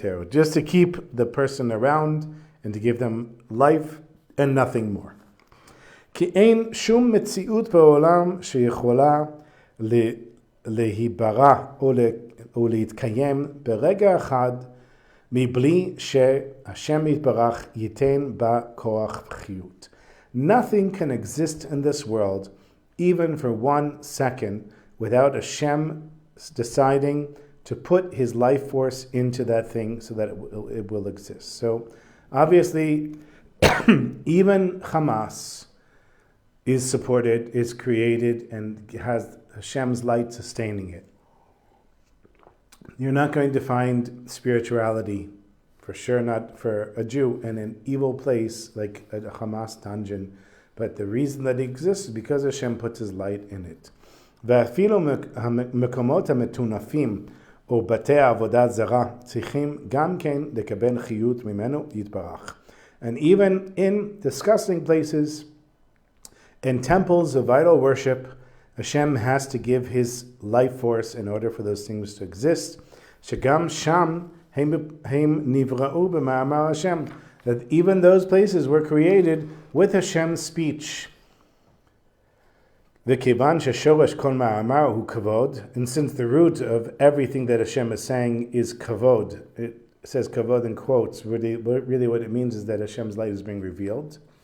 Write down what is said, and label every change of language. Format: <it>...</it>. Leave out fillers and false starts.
<en>Just to keep the person around and to give them life and nothing more.</en> <he>כי אין שום מציאות בעולם שיכולה להיברא או להתקיים ברגע אחד מבלי שהשם יתברך ייתן בה כוח וחיות.</he> <en>Nothing can exist in this world, even for 1 second, without Hashem deciding to put his life force into that thing so that it will exist. So, obviously, even Hamas is supported, is created, and has Hashem's light sustaining it. You're not going to find spirituality, for sure not for a Jew, in an evil place like a Hamas dungeon. But the reason that it exists is because Hashem puts his light in it.</en> <he>ואפילו מקומות המטונפים או בתי עבודה זרה צריכים גם כן לקבל חיות ממנו יתברך.</he> <en>And even in disgusting places, in temples of idol worship, Hashem has to give his life force in order for those things to exist.</en> <he>שגם שם הם נבראו במאמר Hashem.</he> <en>That even those places were created with Hashem's speech.</en> <he>V'kivan sheshoresh kol ma'amar hu kavod,</he> <en>and since the root of everything that Hashem is saying is kavod, it says kavod in quotes, really what it means is that Hashem's light is being revealed.</en>